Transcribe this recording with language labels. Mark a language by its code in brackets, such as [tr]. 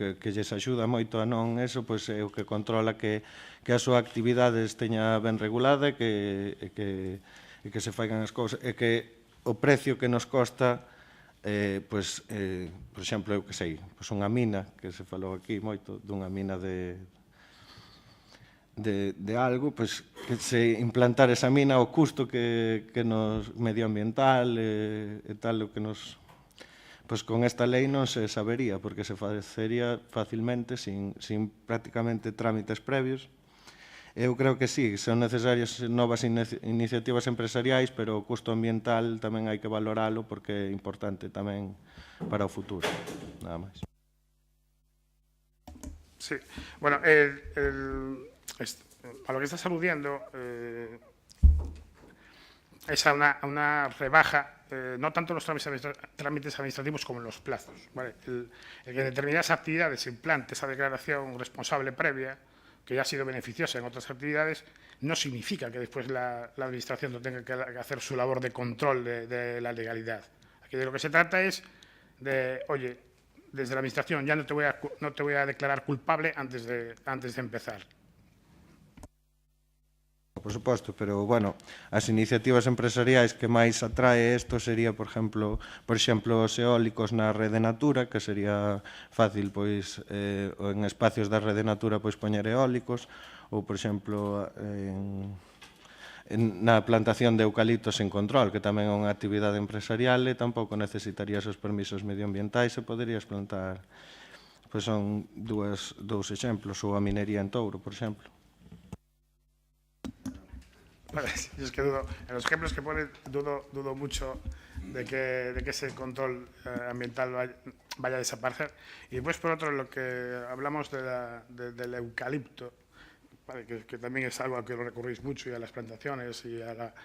[gl] lles axuda moito a non eso, pois é o que controla que a súa actividade teña ben regulada e que se faigan as cousas e que o precio que nos costa por exemplo, eu que sei, unha mina, que se falou aquí moito, dunha mina de algo, que se implantar esa mina, o custo que nos medioambiental e tal, o que nos... con esta lei non se sabería, porque se facería facilmente, sin prácticamente trámites previos. Eu creo que sí, son necesarias novas iniciativas empresariais, pero o custo ambiental tamén hai que valoralo porque é importante tamén para o futuro. Nada máis. [es] Sí, bueno, a lo que estás aludiendo es a una rebaja, no tanto en los trámites administrativos como en los plazos, ¿vale? El que en determinadas actividades se implante esa declaración responsable previa, que ya ha sido beneficiosa en otras actividades, no significa que después la Administración no tenga que hacer su labor de control de la legalidad. Aquí de lo que se trata es de, oye, desde la Administración ya no te voy a declarar culpable antes de empezar. [gl] Por suposto, pero, bueno, as iniciativas empresariais que máis atrae isto sería, por exemplo, os eólicos na Rede Natura, que sería fácil, pois, en espacios da Rede Natura, pois, poñer eólicos, ou, por exemplo, na plantación de eucaliptos sin control, que tamén é unha actividade empresarial e tampouco necesitarías os permisos medioambientais e poderías plantar, pois, son dous exemplos, ou a minería en Touro, por exemplo. [es] Es que dudo, en los ejemplos que pone, dudo mucho de que ese control ambiental vaya a desaparecer. Y después, por otro, lo que hablamos del eucalipto, ¿vale? que también es algo a que lo recurrís mucho, y a las plantaciones y a